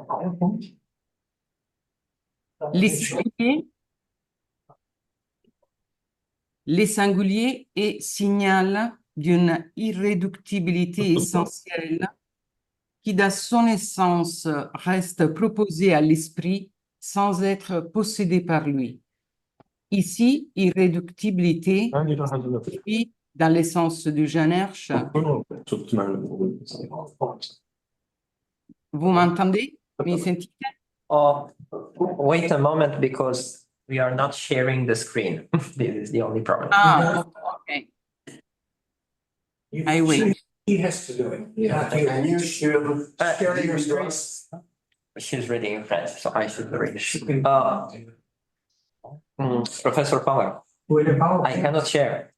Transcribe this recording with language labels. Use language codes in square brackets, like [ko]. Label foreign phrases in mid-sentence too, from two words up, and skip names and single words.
[fr] Les singuliers Les singuliers est signal d'une irréductibilité essentielle qui, dans son essence, reste proposée à l'esprit sans être possédée par lui. Ici, irréductibilité, signifie, dans l'essence du Jean-Herche, vous m'entendez? [it] Mi sentite? [en] Oh, wait a moment because we are not sharing the screen. This is the only problem. Ah, ok. I wait. He has to do it. Yeah, can you share your screen? She's reading in French, so I should read. Professor Power, I cannot share.